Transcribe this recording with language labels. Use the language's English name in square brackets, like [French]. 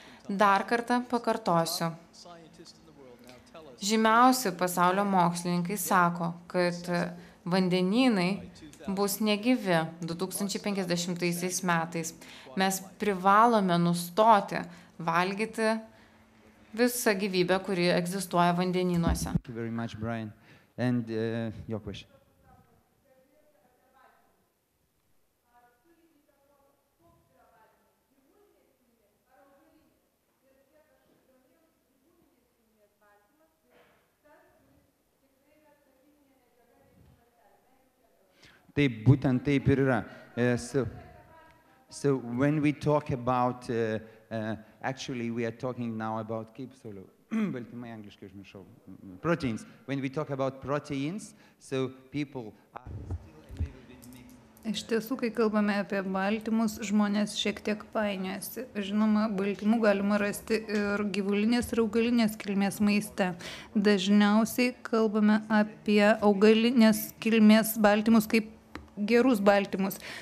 [Lithuanian] Dar kartą pakartosiu. Žymiausi pasaulio mokslininkai sako, kad vandenynai bus negyvi 2050 metais. Mes privalome nustoti valgyti visą gyvybę, kuri egzistuoja vandenynuose. [English] Thank you very much, Brian. And your question. [Lithuanian] Taip, būtent taip ir yra. [English] So when we talk about, actually we are talking now about [Lithuanian] kaip toliau, baltymai angliškai užmiršau, [English] proteins. When we talk about proteins, so people are still a little bit mixed. [Lithuanian] Iš tiesų, kai kalbame apie baltymus, žmonės šiek tiek painiojasi. Žinoma, baltymų galima rasti ir gyvulinės ir augalinės kilmės maiste. Dažniausiai kalbame apie augalinės kilmės baltymus kaip gerus baltymus.